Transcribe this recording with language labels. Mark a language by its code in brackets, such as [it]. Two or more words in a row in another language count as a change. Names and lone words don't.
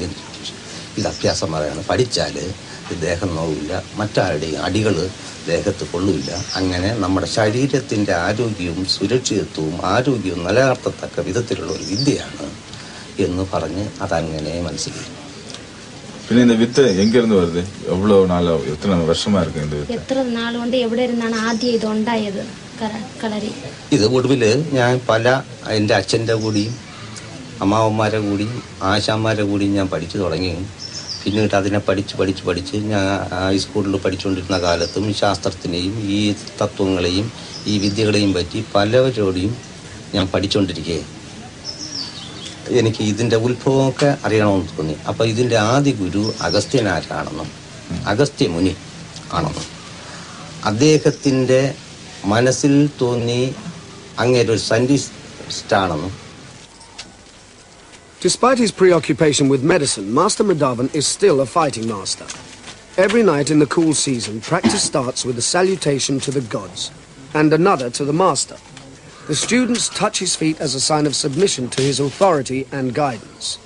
[ml] ഇത് അഭ്യാസമാരാണ്. പഠിച്ചാൽ ദേഹം നോവില്ല, മറ്റാരുടെയും അടികൾ ദേഹത്ത് കൊള്ളില്ല. അങ്ങനെ നമ്മുടെ ശരീരത്തിൻ്റെ ആരോഗ്യവും സുരക്ഷിതത്വവും ആരോഗ്യവും നിലനിർത്തത്തക്ക വിധത്തിലുള്ള ഒരു വിദ്യയാണ് എന്ന് പറഞ്ഞ് അതങ്ങനെ മനസ്സിലായി. [ta] പിന്നെ இந்த வித்து எங்க இருந்து வருது? எவ்வளவு நாளா, எத்தனை வருஷமா இருக்கு இந்த வித்து? [ml] എത്ര നാൾ കൊണ്ട് എവിടെ ഇരുന്നാണ് ആദ്യം ഇത് ഉണ്ടായത് കളരി? ഇത് ഒടുവിൽ ഞാൻ എൻ്റെ അച്ഛൻ്റെ കൂടിയും അമ്മാവന്മാരെ കൂടിയും ആശാന്മാരെ കൂടിയും ഞാൻ പഠിച്ചു തുടങ്ങി. പിന്നീട് അതിനെ പഠിച്ച് ഞാൻ ഹൈസ്കൂളിൽ പഠിച്ചുകൊണ്ടിരുന്ന കാലത്തും ശാസ്ത്രത്തിനെയും ഈ തത്വങ്ങളെയും ഈ വിദ്യകളെയും പറ്റി പലവരോടെയും ഞാൻ പഠിച്ചുകൊണ്ടിരിക്കുകയെ എനിക്ക് ഇതിൻ്റെ ഉത്ഭവമൊക്കെ അറിയണമെന്ന് തോന്നി. അപ്പോൾ ഇതിൻ്റെ ആദ്യ ഗുരു അഗസ്ത്യനാരാണെന്നും അഗസ്ത്യമുനി ആണെന്നും അദ്ദേഹത്തിൻ്റെ മനസ്സിൽ തോന്നി അങ്ങേരൊരു സയൻറ്റിസ്റ്റാണെന്നും. [en] Despite his preoccupation with medicine, Master Madhavan is still a fighting master. Every night in the cool season, practice starts with a salutation to the gods and another to the master. The students touch his feet as a sign of submission to his authority and guidance.